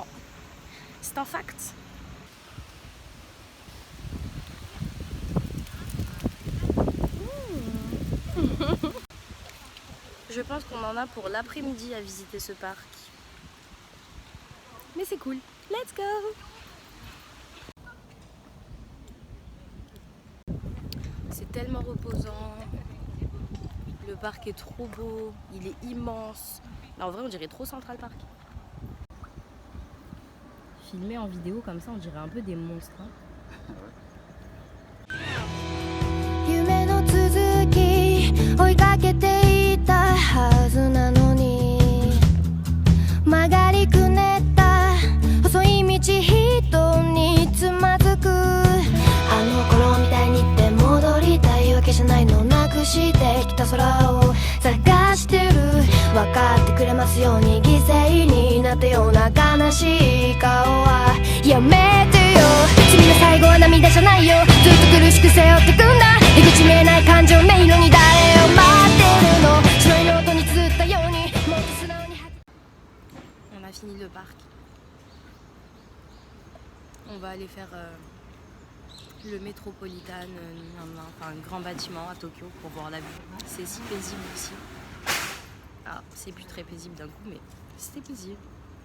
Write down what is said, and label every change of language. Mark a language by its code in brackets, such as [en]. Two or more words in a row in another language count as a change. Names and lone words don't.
[fr] C'est un fact. Je pense qu'on en a pour l'après-midi à visiter ce parc. Mais c'est cool. [en] Let's go! [fr] C'est tellement reposant. Le parc est trop beau. Il est immense. Mais en vrai, on dirait trop Central Park. Filmé en vidéo comme ça, on dirait un peu des monstres. Hein. [ja] 夢の続き追いかけていたはずなのに曲がりくねった細い道人につまずくあの頃みたいにって戻りたいわけじゃないのなくしてきた空を探してる分かってくれますように犠牲になったような悲しい顔はやめてよ君の最後は涙じゃないよずっと苦しく背負ってくんだ出口見えない感情迷路に誰を待ってるの白いノートに綴ったようにもっと素直に [fr] On a fini le parc. On va aller faire le Metropolitan, enfin un grand bâtiment à Tokyo pour voir la vue. C'est si paisible ici. Ah, c'est plus très paisible d'un coup, mais c'était paisible.